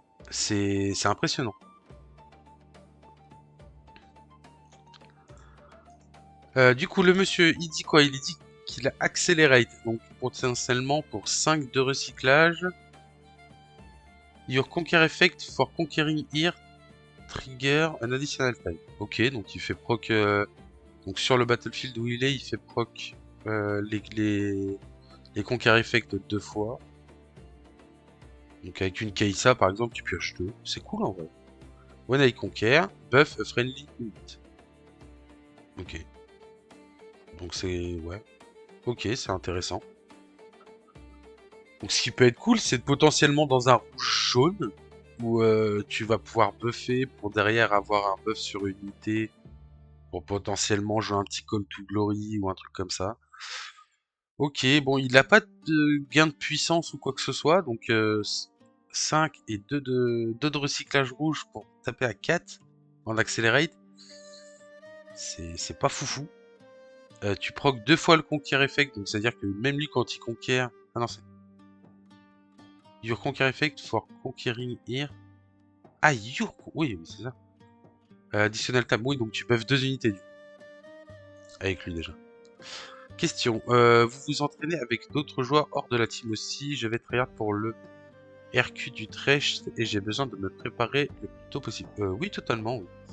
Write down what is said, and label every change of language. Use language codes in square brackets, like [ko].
[fr] C'est impressionnant. Du coup, le monsieur, il dit quoi? Il dit qu'il a accelerate, donc potentiellement pour 5 de recyclage. [en] Your conquer effect for conquering here trigger an additional time. [fr] Ok, donc il fait proc. Donc sur le battlefield où il fait proc les conquer effect 2 fois. Donc avec une Keisa par exemple, tu pioches 2. C'est cool en vrai. [en] When I conquer, buff a friendly unit. [fr] Ok. Donc c'est. Ouais. Ok, c'est intéressant. Donc ce qui peut être cool, c'est potentiellement dans un rouge jaune où tu vas pouvoir buffer pour derrière avoir un buff sur une unité pour potentiellement jouer un petit Call to Glory ou un truc comme ça. Ok, bon, il n'a pas de gain de puissance ou quoi que ce soit, donc 5 et 2 de recyclage rouge pour taper à 4 en accelerate. C'est pas foufou. Tu proc 2 fois le conquer effect, donc c'est à dire que même lui quand il conquiert. Ah non, c'est. [en] Your conquer effect for conquering here. [fr] Ah, oui, c'est ça. [en] Additional tab, [fr] oui, donc tu buffes 2 unités avec lui déjà. Question, vous vous entraînez avec d'autres joueurs hors de la team aussi? Je vais tryhard pour le RQ d'Utrecht et j'ai besoin de me préparer le plus tôt possible. Oui, totalement. Oui.